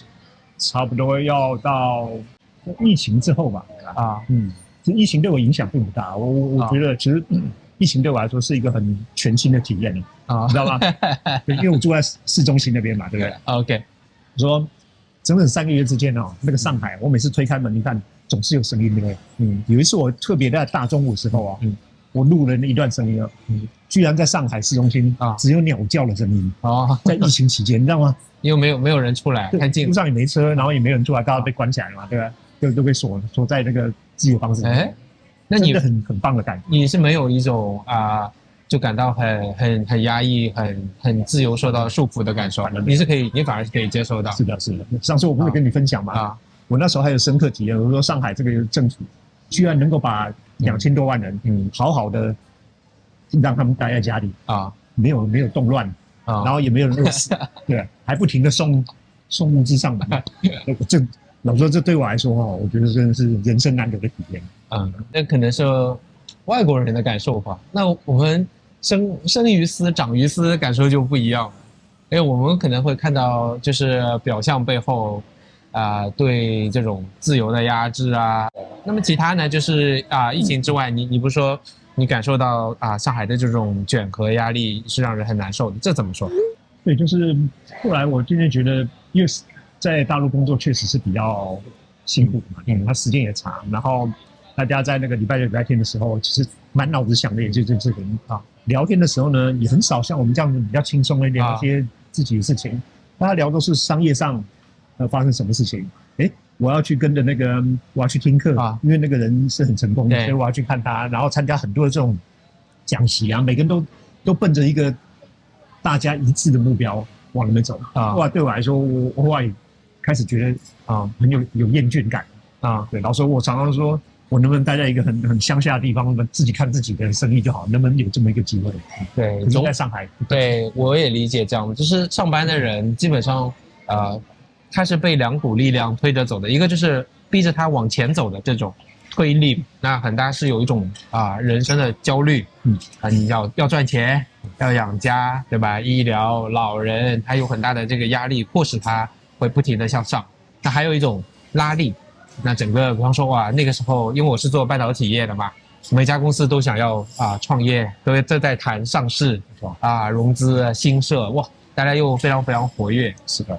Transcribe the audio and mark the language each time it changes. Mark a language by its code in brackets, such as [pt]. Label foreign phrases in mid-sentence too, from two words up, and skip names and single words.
[zh] 差不多要到疫情之後吧。疫情對我影響並不大，我覺得其實疫情對我來說是一個很全新的體驗你知道嗎？因為我住在市中心那邊嘛，對不對？OK，我說整整3個月之間那個上海，我每次推開門一看，總是有聲音的。有一次我特別在大中午的時候我錄了那一段聲音居然在上海市中心只有鳥叫的聲音在疫情期間，你知道嗎？因為沒有人出來，太近了，路上也沒車，然後也沒有人出来，大家被關起來了嘛，對吧？都被鎖在那個自由方式。那你很棒的感觉。你是没有一种就感到很压抑、很自由受到束缚的感受？你反而是可以接受到。是的。上次我不是跟你分享嘛？我那時候還有深刻體驗，我說上海這個政府居然能夠把2000多萬人，好好的讓他們待在家裡啊，沒有動亂啊，然後也沒有人餓死，對，還不停的送物資上門，這老實說，這對我來說哈，我覺得真的是人生難得的體驗。那可能是外國人的感受吧。那我們生於斯長於斯感受就不一樣了，因為我們可能會看到就是表象背後对這種自由的壓制啊。那麼其他呢，就是疫情之外，你不是說你感受到上海的這種卷和壓力是讓人很難受的，這怎麼說？對，就是後來我渐漸覺得，因為在大陸工作確實是比較辛苦嘛，它時間也長，然後大家在那個禮拜六、禮拜天的時候，其實滿腦子想的也就這個聊天的時候呢，也很少像我們這樣子比較輕鬆的聊一些自己的事情，大家聊都是商業上發生什麼事情。我要去跟着我要去聽課因為那個人是很成功的，所以我要去看他，然後參加很多的這種講習啊，每個人都奔着一個大家一致的目標往那邊走哇，對我來說，我後來開始覺得很有厭倦感對，老實說，我常常說，我能不能待在一個很鄉下的地方，自己看自己的生意就好，能不能有這麼一個機會？對，可是在上海，對，我也理解这樣，就是上班的人基本上他是被2股力量推着走的，一个就是逼着他往前走的这种推力，那很大是有一种人生的焦虑，你要賺錢，要養家，對吧？醫療、老人，他有很大的這個壓力，迫使他會不停的向上。那還有一種拉力，那整個比方說那個時候因為我是做半導體業的嘛，每家公司都想要創業，都在談上市融資新設，哇，大家又非常非常活躍，是的。